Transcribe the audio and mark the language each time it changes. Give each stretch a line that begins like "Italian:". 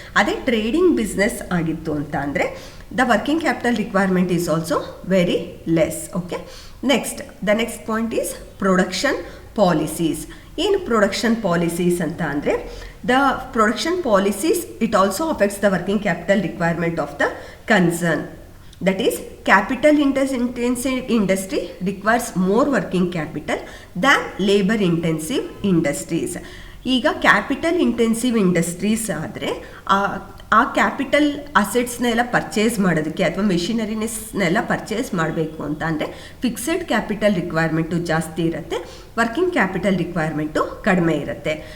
English: ಅದೇ trading business
Kannada: ಆಗಿತ್ತು ಅಂತ ಅಂದರೆ
English: The working capital requirement is also very less. Okay, the next point is production policies.
Kannada: ಏನು production policies ಅಂತ ಅಂದರೆ,
English: The production policies it also affects the working capital requirement of the concern. That is, capital intensive industry requires more working capital than labor intensive industries.
Kannada: ಈಗ capital intensive industries ಆದರೆ ಆ capital ಅಸೆಟ್ಸ್ನೆಲ್ಲ purchase ಮಾಡೋದಕ್ಕೆ ಅಥವಾ ಮೆಷಿನರಿನೆಸ್ನೆಲ್ಲ purchase ಮಾಡಬೇಕು ಅಂತ ಅಂದರೆ fixed capital requirement ಜಾಸ್ತಿ ಇರುತ್ತೆ, ವರ್ಕಿಂಗ್ ಕ್ಯಾಪಿಟಲ್ ರಿಕ್ವೈರ್ಮೆಂಟು ಕಡಿಮೆ ಇರುತ್ತೆ.